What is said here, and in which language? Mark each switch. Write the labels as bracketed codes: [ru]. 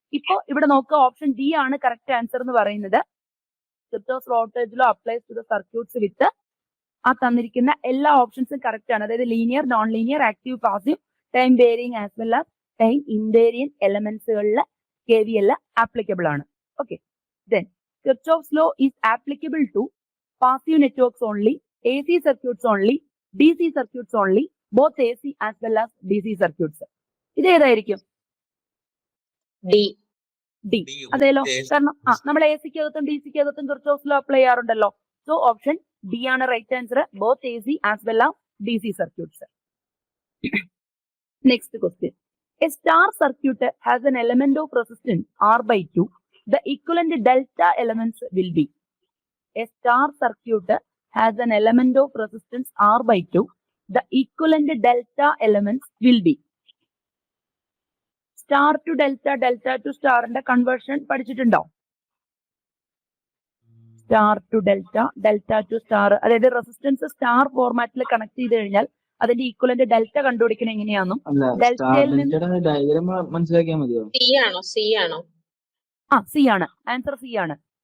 [ml] ഇപ്പൊ ഇവിടെ നോക്കുക, ഓപ്ഷൻ ഡി ആണ് കറക്റ്റ് ആൻസർ എന്ന് പറയുന്നത്. [en] Kirchhoff voltage law applies to the circuits with [ml] ആ തന്നിരിക്കുന്ന എല്ലാ ഓപ്ഷൻസും കറക്റ്റ് ആണ്. അതായത് linear, non linear, active, passive, time varying as well as time invariant എലമെന്റ്സുകളിൽ KVL applicable ആണ്. [en] Okay, then Kirchhoff's law is applicable to passive networks only, AC circuits only, DC circuits only, both AC as well as DC circuits. [ml] ഇത് ഏതായിരിക്കും? D. അതേലോ, കാരണം നമ്മൾ ACക്കകത്തും DCക്കകത്തും Kirchhoff's law apply ചെയ്യാറുണ്ടല്ലോ. So option D ആണ് right answer, [en] Both AC as well as DC circuits. Next question. A star circuit has an element of resistance R/2. The equivalent delta elements will be. A star circuit has an element of resistance R/2. The equivalent delta elements will be. Star to delta, delta to star [ml] ന്റെ conversion പഠിച്ചിട്ടുണ്ടോ? [en] Star to delta, delta to star. [ml] അതായത് resistance star ഫോർമാറ്റിൽ connect ചെയ്ത് കഴിഞ്ഞാൽ അതിന്റെ equivalent delta കണ്ടുപിടിക്കണം എങ്ങനെയാണെന്നും ഡെൽറ്റയിൽ നിന്ന് ഡയഗ്രാം മനസ്സിലാക്കിയാൽ മതിയോ? സി ആണോ? സി ആണ് ആൻസർ. സി ആണ്.